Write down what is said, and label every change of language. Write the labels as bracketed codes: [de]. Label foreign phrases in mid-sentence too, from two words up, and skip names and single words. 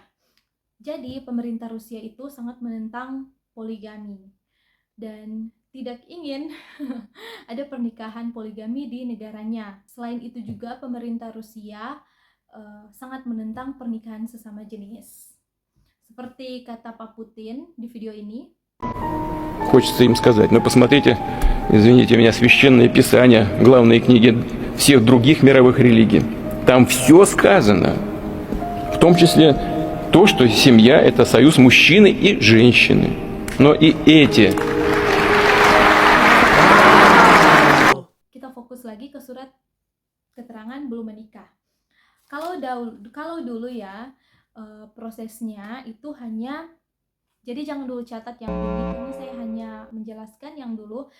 [id] Jadi pemerintah Rusia itu sangat menentang poligami dan tidak ingin ada pernikahan poligami di negaranya. Selain itu juga pemerintah Rusia sangat menentang pernikahan sesama jenis. Seperti kata Pak Putin di video ini. [ru] Хочется им сказать, но посмотрите, извините меня, священное писание, главные книги всех других мировых религий. Там все сказано, в том числе то, что семья – это союз мужчины и женщины. Но и эти... [id] Kita fokus lagi ke surat keterangan belum menikah. Kalau dulu ya, prosesnya itu hanya, jadi jangan dulu catat yang ini, karena saya hanya menjelaskan yang dulu.